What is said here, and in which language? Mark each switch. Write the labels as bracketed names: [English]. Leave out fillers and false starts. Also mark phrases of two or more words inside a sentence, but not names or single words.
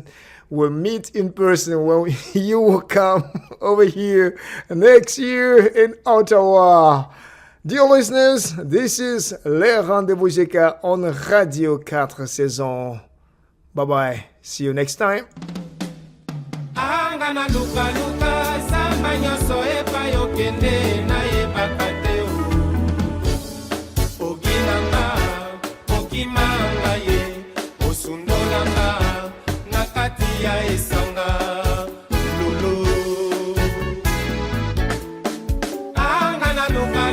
[English] We'll meet in person when you will come over here next year in Ottawa. Dear listeners, this is Les Rendez-vous GK on Radio 4 Saison. Bye-bye. See you next time. ya esanga lulu anga na luka